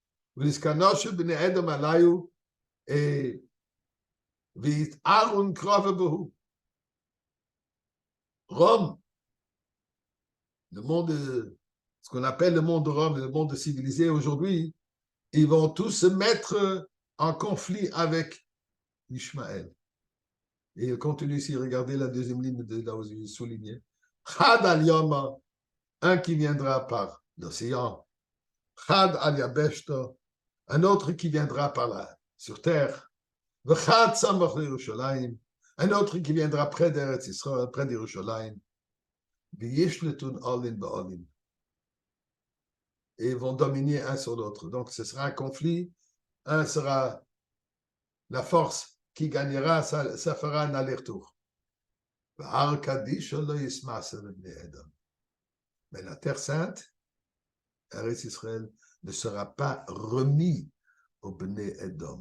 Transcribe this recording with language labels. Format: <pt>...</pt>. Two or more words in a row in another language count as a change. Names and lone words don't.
<fr>Et Rome, le monde, ce qu'on appelle le monde de Rome, le monde civilisé aujourd'hui, ils vont tous se mettre en conflit avec Ishmaël. Et il continue ici, regardez la deuxième ligne de là où je souligné.</fr> <arc>חד על ימא,</arc> <fr>un qui viendra par l'océan.</fr> <arc>חד על יבשתא,</arc> <fr>un autre qui viendra par là, sur terre.</fr> <arc>וחד סמך ירושלים,</arc> <fr>un autre qui viendra près d'Eretz Israël, près d'Yerushalayim.</fr> <arc>וישלטון אלין באלין.</arc> <fr>Et ils vont dominer un sur l'autre. Donc, ce sera un conflit. Un sera la force qui gagnera, ça fera un aller-retour. Mais la Terre Sainte, Eretz Israël, ne sera pas remis au Bnei Edom.</fr>